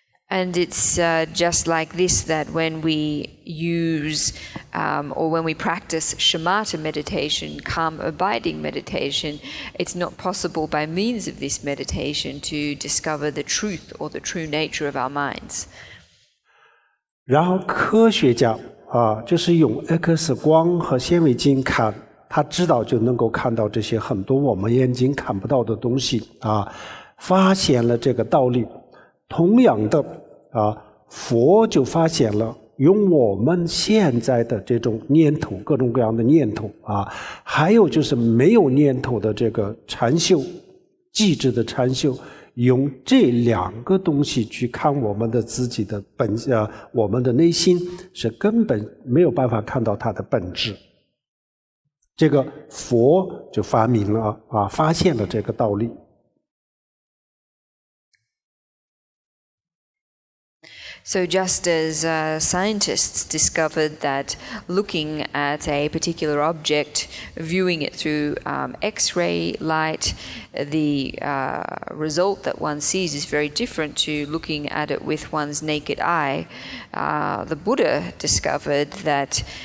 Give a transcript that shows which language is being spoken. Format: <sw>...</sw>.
<en>And it's just like this that when we use or when we practice shamatha meditation, calm abiding meditation, it's not possible by means of this meditation to discover the truth or the true nature of our minds.</en> <zh>然后科学家就是用 X 光和显微镜看，他知道就能够看到这些很多我们眼睛看不到的东西发现了这个道理。同样的佛就发现了用我们现在的这种念头，各种各样的念头还有就是没有念头的这个禅修，寂知的禅修，用这两个东西去看我们的自己的我们的内心，是根本没有办法看到它的本质。这个佛就发明了发现了这个道理。</zh> <en>So just as scientists discovered that looking at a particular object, viewing it through X-ray light, the result that one sees is very different to looking at it with one's naked eye, the Buddha discovered that</en>